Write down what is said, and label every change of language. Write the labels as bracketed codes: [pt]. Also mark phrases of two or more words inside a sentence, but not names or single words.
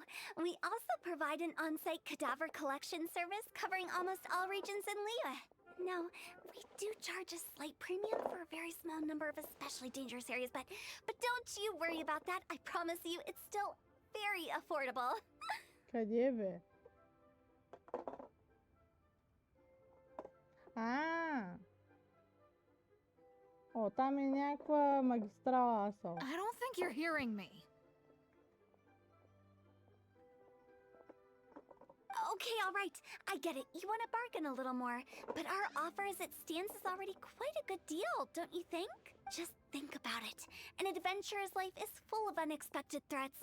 [en] We also provide an on-site cadaver collection service covering almost all regions in Liyue. Now, we do charge a slight premium for a very small number of especially dangerous areas, but don't you worry about that. I promise you, it's still very affordable. [bg] Къде бе? О, там е някаква магистрала, асо. [en] I don't think you're hearing me. Okay, all right. I get it. You want to bargain a little more. But our offer as it stands is already quite a good deal, don't you think? Just think about it. An adventurer's life is full of unexpected threats.